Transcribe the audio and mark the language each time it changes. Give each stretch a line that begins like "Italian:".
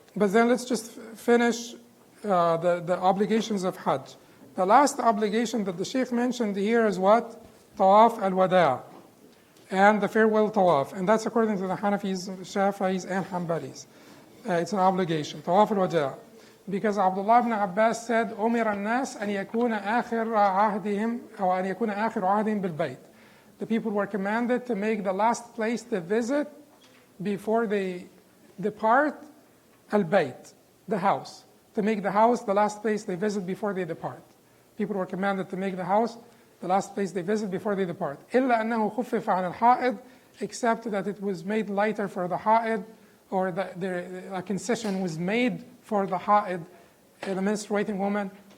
English: But then let's just finish the obligations of Hajj. The last obligation that the Sheikh mentioned here is what? Tawaf al-Wada' and the farewell tawaf. And that's according to the Hanafis, Shafi'is, and Hanbalis. It's an obligation, Tawaf al-Wada'. Because Abdullah ibn Abbas said,
Arabic: أُمِرَ النَّاسِ أَنْ يَكُونَ آخِرَ عَهْدِهِمْ أو أَنْ يَكُونَ آخِرُ عَهْدِهِمْ بِالْبَيْتِ.
English: The people were commanded to make the last place they visit before they depart, al-Bayt, the house. To make the house the last place they visit before they depart. People were commanded to make the house the last place they visit before they depart.
Arabic: إِلَّا أَنَّهُ خُفِّفَ عَنَ الْحَائِضِ,
English: except that it was made lighter for the ha'id, or a concession was made for the ha'id, the menstruating woman.